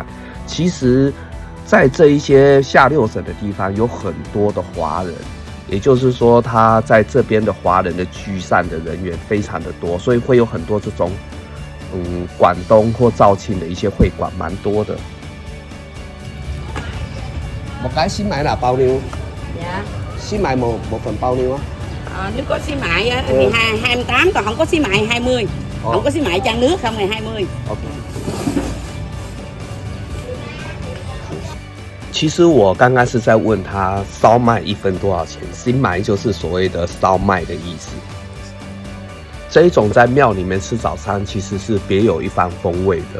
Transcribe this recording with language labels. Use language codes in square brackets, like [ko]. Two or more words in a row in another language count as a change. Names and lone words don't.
[zh] 其实，在这一些下六省的地方有很多的华人，也就是说，他在这边的华人的居散的人员非常的多，所以会有很多这种广东或肇庆的一些会馆，蛮多的。 [vi] một cái xí mại là bao nhiêu? Dạ. Xí mại một phần bao nhiêu á? Nếu có xí mại thì 28, còn không có xí mại 20. Không có xí mại chan nước không thì 20. Okay. [zh] 其实我刚刚是在问他烧麦1分多少钱，新麦就是所谓的烧麦的意思。这一种在庙里面吃早餐其实是别有一番风味的。